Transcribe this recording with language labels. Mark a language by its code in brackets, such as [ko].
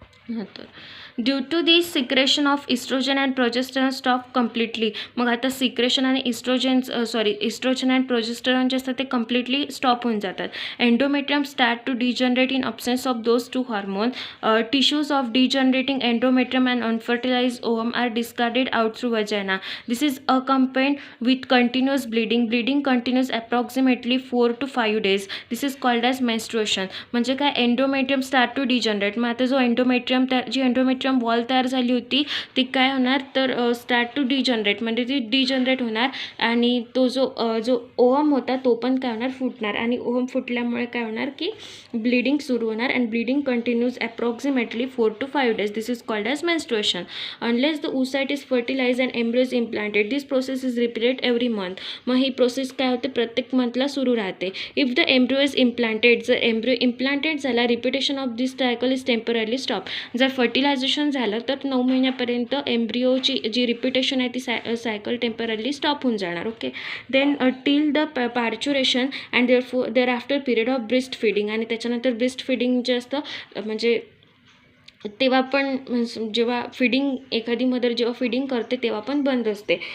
[en] तर due to this secretion of estrogen and progesterone stop completely. [mr] मग आता secretion आणि इस्ट्रोजन अँड प्रोजेस्टेरॉन जे असतात ते कम्प्लिटली स्टॉप होऊन जातात. [en] Endometrium start to degenerate in absence of those two hormone. Tissues of degenerating endometrium and unfertilised ovum are discarded out through vagina. This is accompanied with continuous bleeding. Bleeding continues approximately 4 to 5 days. This is called as menstruation. [mr] म्हणजे काय, endometrium [en] Start to degenerate. [mr] मग आता जो endometrium wall तयार झाली होती ती काय होणार, तर स्टार्ट टू डिजनरेट, म्हणजे ती डिजनरेट होणार आणि तो जो ओव्हम होता तो पण काय होणार, फुटणार. आणि ओव्हम फुटल्यामुळे काय होणार की ब्लिडिंग सुरू होणार [en] And bleeding continues approximately 4 to 5 days. This is called as menstruation. Unless the oocyte is fertilised and embryo is implanted. This process is repeated every month. [mr] मग ही प्रोसेस काय होते, प्रत्येक मंथला सुरू राहते. [en] if the embryo is implanted, [mr] जर embryo implanted झाला, [en] Repetition of this cycle is temporary stop. [mr] जर fertilisation झालं तर 9 महिन्यापर्यंत एम्ब्रिओची जी रिपिटेशन आहे ती सायकल टेम्पररी स्टॉप होऊन जाणार. Okay. [en] Then till the parturition and thereafter period of breast feeding. [mr] आणि त्याच्यानंतर ब्रेस्ट फिडिंग जे असतं म्हणजे तेव्हा पण जेव्हा फिडिंग, एखादी मदर जेव्हा फिडिंग करते तेव्हा पण बंद असते.